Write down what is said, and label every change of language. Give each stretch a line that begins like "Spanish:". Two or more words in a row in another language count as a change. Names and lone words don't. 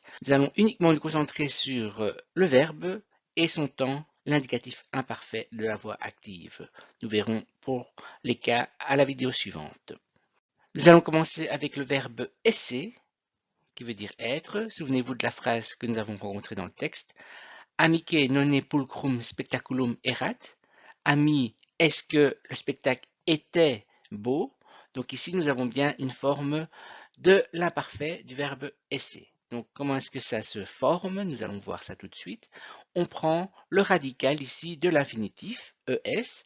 French: Nous allons uniquement nous concentrer sur le verbe et son temps, l'indicatif imparfait de la voix active. Nous verrons pour les cas à la vidéo suivante. Nous allons commencer avec le verbe esse, qui veut dire être. Souvenez-vous de la phrase que nous avons rencontrée dans le texte.
Latin: Amique nonne pulchrum spectaculum erat.
French: Ami, est-ce que le spectacle était beau? Donc ici, nous avons bien une forme de l'imparfait du verbe essayer. Donc comment est-ce que ça se forme? Nous allons voir ça tout de suite. On prend le radical ici de l'infinitif, es.